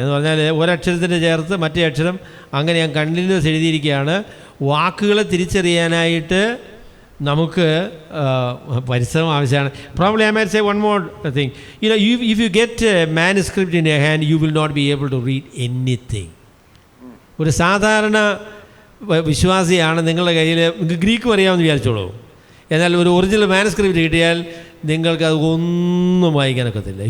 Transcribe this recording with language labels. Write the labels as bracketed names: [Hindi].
[Malayalam] എന്ന് പറഞ്ഞാൽ ഒരക്ഷരത്തിൻ്റെ ചേർത്ത് മറ്റേ അക്ഷരം അങ്ങനെ ഞാൻ കണ്ടിന്യൂസ് എഴുതിയിരിക്കുകയാണ്. വാക്കുകളെ തിരിച്ചറിയാനായിട്ട് നമുക്ക് പരിശ്രമം ആവശ്യമാണ്. [English] Probably I might say one more thing. If you get a manuscript in your hand, you will not be able to read anything. [Malayalam] ഒരു സാധാരണ വിശ്വാസിയാണ് നിങ്ങളുടെ കയ്യിൽ, നിങ്ങൾക്ക് ഗ്രീക്ക് അറിയാമെന്ന് വിചാരിച്ചോളൂ. എന്നാൽ ഒരു ഒറിജിനൽ മാനുസ്ക്രിപ്റ്റ് കിട്ടിയാൽ നിങ്ങൾക്ക് അത് ഒന്നും വായിക്കാനൊക്കത്തില്ല.